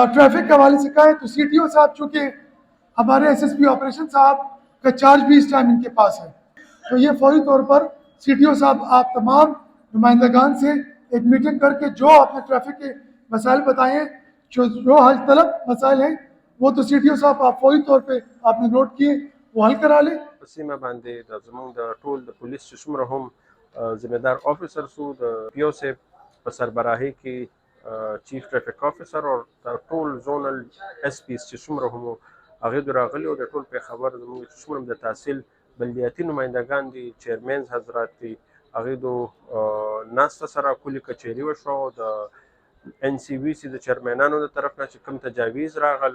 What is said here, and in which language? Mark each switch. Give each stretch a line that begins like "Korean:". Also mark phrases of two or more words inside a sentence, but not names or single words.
Urdu: ٹریفک کے حوالے سے کہیں تو CTO صاحب چونکہ ہمارے SSP آپریشن صاحب کا چارج بھی اس ٹائم ان کے پاس ہے، تو یہ فوری طور پر CTO صاحب آپ تمام نمائندگان سے ایک میٹنگ کر کے جو آپ نے ٹریفک کے مسائل بتائے ہیں، جو حل طلب مسائل ہیں، وہ تو CTO صاحب آپ فوری طور پہ آپ نے نوٹ کیے، وہ حل کرا لیں.
Pashto: سیمه باندې د زمونږ د ټول د پولیس چې څومره هم ذمہدار افیسر سو د PO صاحب په سربراهي کې
English: چیف ټریفک افیسر
Pashto: او د ټول زونل SP چې څومره هم هغه دراغلي او د ټول په خبر زمونږ چې څومره د تحصیل بلدیاتي نمائندگان دي، چیرمنز حضرات دي، هغه دو ناس سره کلی کچېری وشو د NCVC د چیرمنانو د طرف نه چې کوم تجاویز راغل